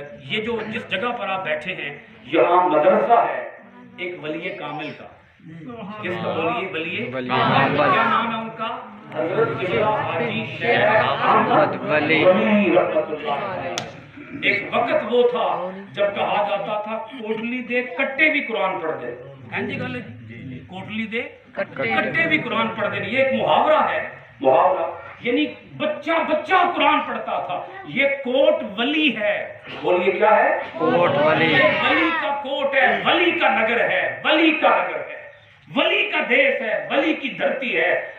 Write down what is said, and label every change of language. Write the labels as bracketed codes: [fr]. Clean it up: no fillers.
[ur] یہ جو جس جگہ پر آپ بیٹھے ہیں یہاں مدرسہ ہے ایک ولی کامل کا. کس کا ولی کامل؟ کیا نام ہے ان کا؟ حضرت حاجی شیخ احمد ولی رحمۃ اللہ علیہ. ایک وقت وہ تھا جب کہا جاتا تھا [pa] کوٹلی دے کٹے بھی قرآن پڑھ دے. جی گل, کوٹلی دے کٹے بھی قرآن پڑھ دے. [ur] یہ ایک محاورہ ہے, محاورہ یعنی بچہ بچہ قرآن پڑھتا تھا. یہ کوٹ ولی ہے. بولیے کیا ہے؟ کوٹ ولی. ولی کا کوٹ ہے, ولی کا نگر ہے, ولی کا نگر ہے, ولی کا دیش ہے, ولی کی دھرتی ہے.